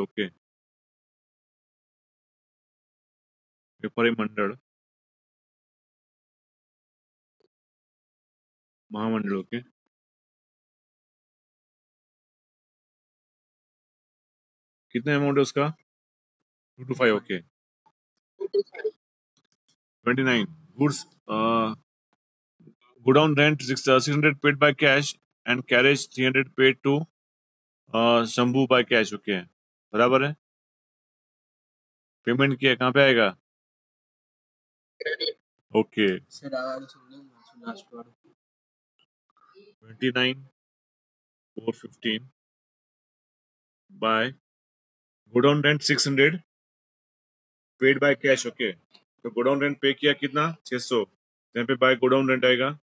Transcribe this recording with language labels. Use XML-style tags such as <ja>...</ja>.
<hi>Okay, व्यापारी मंडल महामंडल. Okay, कितना amount है उसका? 225. Okay, 29.</hi> <en>Goods, godown rent 600 paid by cash and carriage 300 paid to Shambhu by cash.</en> <hi>Okay, बराबर है. पेमेंट किया कहाँ पे आएगा? ओके</hi> <gu>सर आ वाળું સમજાવું લાસ્ટ વાળું</gu> <en>29,415 by godown rent 600 paid by cash.</en> <hi>Okay, तो गोडाउन रेंट पे किया कितना 600, यहाँ पे बाय गोडाउन रेंट आएगा।</hi>